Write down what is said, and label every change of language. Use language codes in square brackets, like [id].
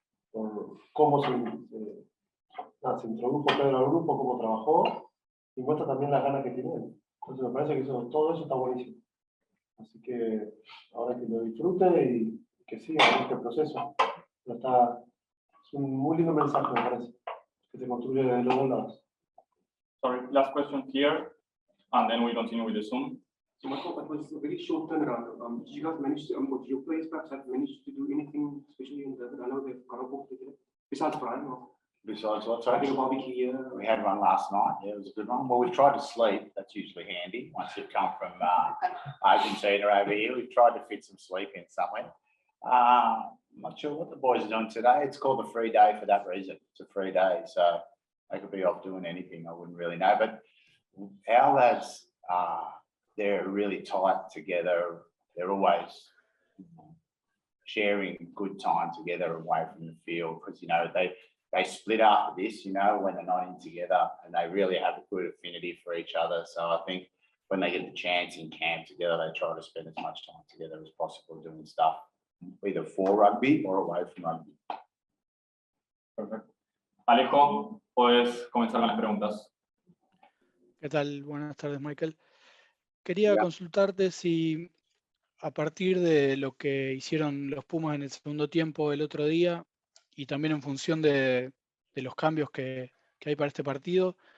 [es] Por cómo se introdujo Pedro al grupo, cómo trabajó, y muestra también las ganas que tienen. Entonces me parece que todo eso está buenísimo. Así que ahora que lo disfrute y que siga en este proceso. Pero es un muy lindo mensaje, me parece, que se construye de los dos lados. [en] Sorry, last question here, and then we continue with the Zoom. So Michael, that was a very short turnaround. Did you guys manage to, did your players perhaps have managed to do anything, especially in Durban? I know they've got a book together, besides Brian, or Besides what, having sorry? a barbecue here. We had one last night. Yeah, it was a good one. Well, we tried to sleep. That's usually handy. Once you've come from Argentina over here, we've tried to fit some sleep in somewhere. I'm not sure what the boys are doing today. It's called a free day for that reason. It's a free day, so they could be off doing anything. I wouldn't really know. But our lads, they're really tight together. They're always sharing good time together away from the field because, you know, they split after this, you know, when they're not in together, and they really have a good affinity for each other. So I think when they get the chance in camp together, they try to spend as much time together as possible doing stuff, either for rugby or away from rugby. [es] Perfecto. Alejo, puedes comenzar con las preguntas. ¿Qué tal? Buenas tardes, Michael. Quería consultarte si a partir de lo que hicieron los Pumas en el segundo tiempo el otro día y también en función de los cambios que hay para este partido,